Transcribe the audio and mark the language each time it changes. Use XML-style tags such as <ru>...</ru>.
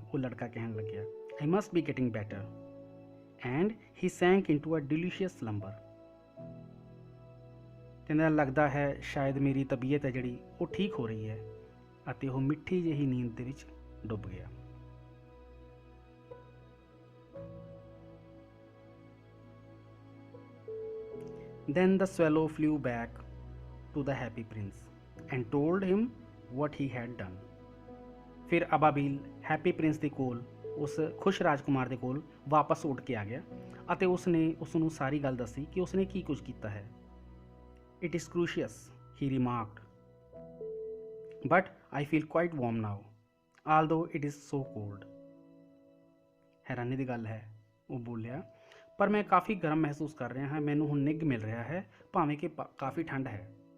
<pa>ਉਹ ਲੜਕਾ ਕਹਿਣ ਲੱਗਿਆ,</pa> <en>I must be getting better. And he sank into a delicious slumber.</en> <pa>ਕਹਿੰਦਾ ਲੱਗਦਾ ਹੈ ਸ਼ਾਇਦ ਮੇਰੀ ਤਬੀਅਤ ਹੈ ਜਿਹੜੀ ਉਹ ਠੀਕ ਹੋ ਰਹੀ ਹੈ, ਅਤੇ ਉਹ ਮਿੱਠੀ ਜਿਹੀ ਨੀਂਦ ਦੇ ਵਿੱਚ ਡੁੱਬ ਗਿਆ।</pa> <en>Then the swallow flew back to the happy prince and told him what he had done.</en> <pa>ਫਿਰ ਅਬਾਬੀਲ ਹੈਪੀ ਪ੍ਰਿੰਸ ਦੇ ਕੋਲ, ਉਸ ਖੁਸ਼ ਰਾਜਕੁਮਾਰ ਦੇ ਕੋਲ ਵਾਪਸ ਉੱਡ ਕੇ ਆ ਗਿਆ ਅਤੇ ਉਸਨੇ ਉਸ ਨੂੰ ਸਾਰੀ ਗੱਲ ਦੱਸੀ ਕਿ ਉਸਨੇ ਕੀ ਕੁਝ ਕੀਤਾ ਹੈ।</pa> <en>It is curious, he remarked, but I feel quite warm now, although it is so cold.</en> <pa>ਹੈਰਾਨੀ ਦੀ ਗੱਲ ਹੈ, ਉਹ ਬੋਲਿਆ, ਪਰ ਮੈਂ ਕਾਫੀ ਗਰਮ ਮਹਿਸੂਸ ਕਰ ਰਿਹਾ ਹਾਂ, ਮੈਨੂੰ ਹੁਣ ਨਿੱਘ ਮਿਲ ਰਿਹਾ ਹੈ, ਭਾਵੇਂ ਕਿ ਕਾਫੀ ਠੰਡ ਹੈ।</pa>